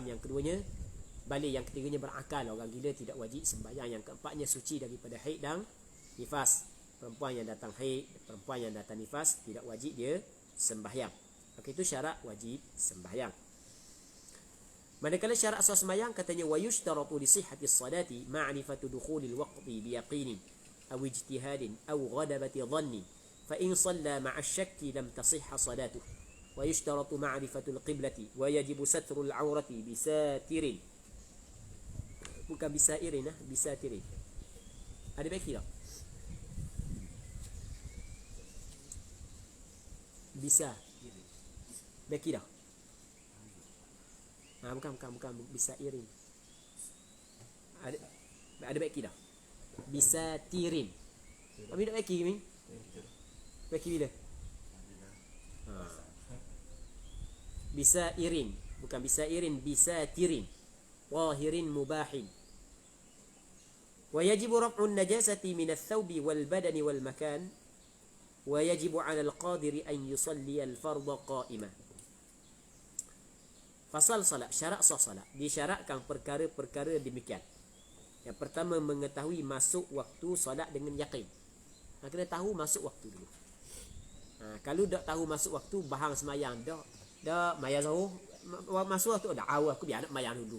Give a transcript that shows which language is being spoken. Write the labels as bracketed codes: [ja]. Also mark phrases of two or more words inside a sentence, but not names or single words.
[ms] Yang keduanya balik, yang ketiganya berakal. Orang gila tidak wajib sembahyang. Yang keempatnya suci daripada haid dan nifas. Perempuan yang datang haid, perempuan yang datang nifas tidak wajib dia sembahyang. Itu syarat wajib sembahyang. Manakala syarat sah sembahyang katanya [ar] ويشترط لصحة الصلاة معرفة دخول الوقت بيقين أو اجتهاد أو غضبة الظن فإن صلى مع الشك لم تصح صلاته ويشترط معرفة القبلة ويجب ستر العورة بساتر, [ms] bukan bisairin, bisatirin. Ada baik tak? Bisa baik tak? Bukan bisa irin. Ada baik dah. Bisa tirin. Abi nak baiki ni? Baiki bila? Bisa irin, bukan bisa irin, bisa tirin. [ar] طاهر مباح. ويجب رفع النجاسة من الثوب والبدن والمكان. ويجب على القادر أن يصلي الفرض قائما. [ms] Fasal salat, syarat sah salat. Disyaratkan perkara-perkara demikian. Yang pertama, mengetahui masuk waktu salat dengan yakin. Kena tahu masuk waktu dulu. Kalau tak tahu masuk waktu, bahang semayang dah maya zuhur masuk waktu dah awal aku biar nak mayang dulu.